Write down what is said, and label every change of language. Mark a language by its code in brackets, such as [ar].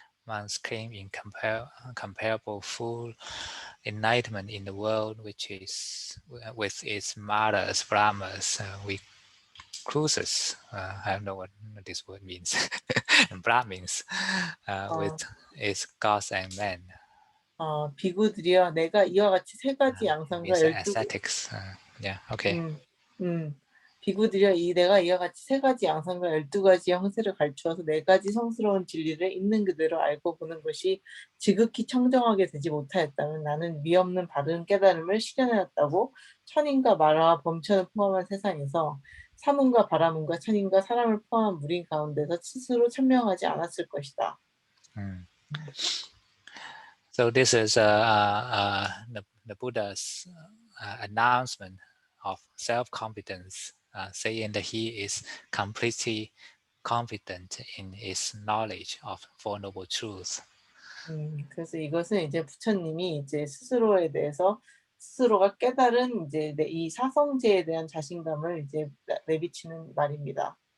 [en] monks claim incomparable full enlightenment in the world, which is with its maras, brahmas, we cruises. I don't know what this word means. Brahmins, with its gods and men. [ko] 비구들이여 내가 이와 같이 세 가지 양상과 [en] These 12 ascetics. Yeah, okay. [ko] 비구들이여 내가 이와 같이 세 가지 양상과 12가지 형세를 갖추어서 네 가지 성스러운 진리를 있는 그대로 알고 보는 것이 지극히 청정하게 되지 못하였다면 나는 미없는 바른 깨달음을 실현하였다고 천인과 마라와 범천을 포함한 세상에서 사문과 바라문과 천인과 사람을 포함한 무리 가운데서 스스로 천명하지 않았을 것이다. [en] So this is the Buddha's announcement of self-confidence, saying that he is completely confident in his knowledge of Four Noble Truths. [ko] 그래서 이것은 이제 부처님이 이제 스스로에 대해서 스스로가 깨달은 이제 이 사성제에 대한 자신감을 이제 내비치는 말입니다.